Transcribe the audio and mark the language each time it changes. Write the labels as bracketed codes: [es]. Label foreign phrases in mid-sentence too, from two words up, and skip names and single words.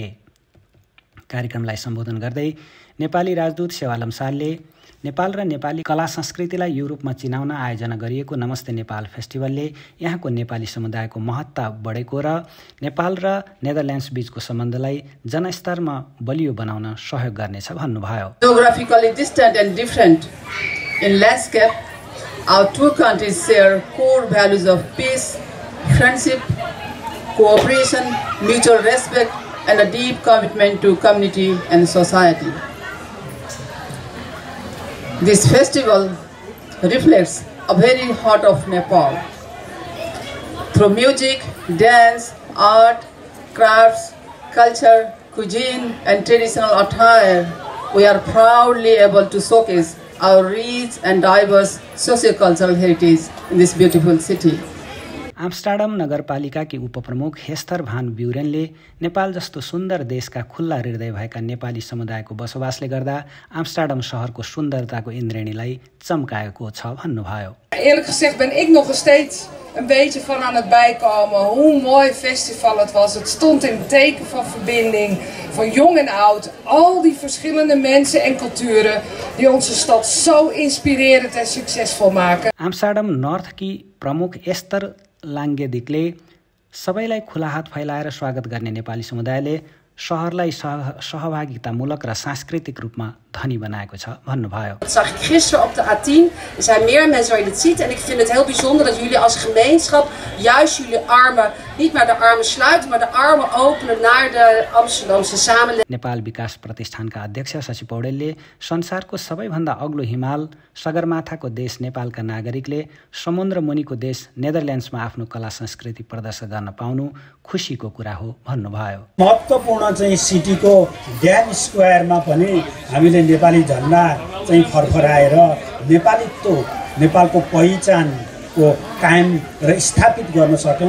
[ne] कार्यक्रमलाई सम्बोधन गर्दै नेपाली राजदूत सेवा लम्सालले नेपाल र नेपाली कला संस्कृतिलाई युरोपमा चिनाउन आयोजना गरिएको नमस्ते नेपाल फेस्टिभलले यहाँको नेपाली समुदायको महत्ता बढेको र नेपाल र नेदरल्यान्ड्स बीचको सम्बन्धलाई जनस्तरमा बलियो बनाउन सहयोग गर्नेछ भन्नुभयो। [en] Geographically distant and different in landscape, our two countries share core values of peace, friendship, cooperation, mutual respect, and a deep commitment to community and society. This festival reflects a very heart of Nepal. Through music, dance, art, crafts, culture, cuisine, and traditional attire, we are proudly able to showcase our rich and diverse socio-cultural heritage in this beautiful city. [ne] आम्स्टर्डम नगरपालिकाकी उपप्रमुख हेस्तर भान ब्युरेनले नेपाल जस्तो सुन्दर देशका खुल्ला हृदय भएका नेपाली समुदायको बसोबासले गर्दा आम्स्टर्डम शहरको सुन्दरताको इन्द्रेणीलाई चम्काएको छ भन्नुभयो। [nl] Eerlijk gezegd ben ik nog steeds een beetje van aan het bijkomen hoe mooi festival het was. Het stond in het teken van verbinding, van jong en oud. Al die verschillende mensen en culturen die onze stad zo inspirerend en succesvol maken. [ne] आम्स्टर्डम नर्थकी प्रमुख एस्तर लाङ्गेदिकले सबैलाई खुला हात फैलाएर स्वागत गर्ने नेपाली समुदायले शहरलाई सहभागितामूलक र सांस्कृतिक रूपमा धनी बनाएको छ भन्नुभयो। [nl] Dat zag ik gisteren op de A10. Er zijn meer mensen waar je dit ziet en ik vind het heel bijzonder dat jullie als gemeenschap juist jullie armen, niet maar de armen sluiten, maar de armen openen naar de Amsterdamse samenleving. [ne] नेपाल विकास प्रतिष्ठानका अध्यक्ष शशि पौडेलले संसारको सबैभन्दा अग्लो हिमाल सगरमाथाको देश नेपालका नागरिकले समुद्र मुनिको देश नेदरल्यान्ड्समा आफ्नो कला संस्कृति प्रदर्शन गर्न पाउनु खुसीको कुरा हो भन्नुभयो। महत्त्वपूर्ण चाहिँ सिटीको ड्याम स्क्वायरमा पनि हामीले नेपाली झन्डा चाहिँ फरफराएर नेपालीत्व, नेपालको पहिचानको कायम र स्थापित गर्न सक्यौं।